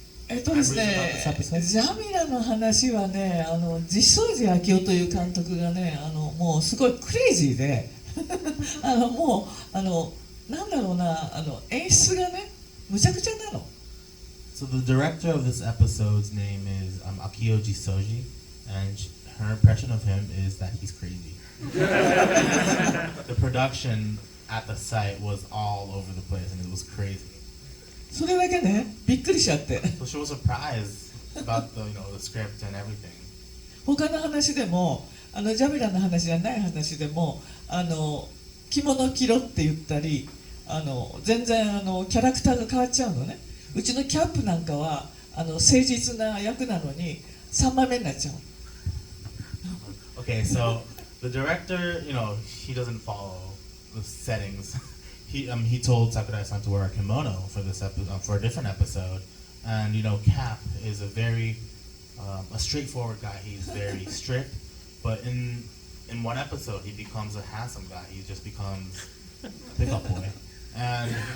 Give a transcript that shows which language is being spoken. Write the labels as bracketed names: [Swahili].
[Japanese] ですね、ジャミラの話はね、実相寺昭夫という監督がね、もうすごいクレイジーで、もうなんだろうな、演出がね、むちゃくちゃなの。 [English] So the director of this episode's name is Akio Jisoji, and her impression of him is that he's crazy. The production at the site was all over the place, and it was crazy. [Japanese] それだけね、びっくりしちゃって。 [English] So she was surprised about the script and everything. [Japanese] 他の話でも、ジャミラの話じゃない話でも、着物着ろって言ったり、全然キャラクターが変わっちゃうのね。うちのキャップなんかは誠実な役なのに3枚目になっちゃう。 [English] Okay, so the director, he doesn't follow the settings. He told Sakurai-san to wear a kimono for this episode, for a different episode, and Cap is a very a straightforward guy. He's very strict, but in one episode he becomes a handsome guy. He just becomes a pickup boy, and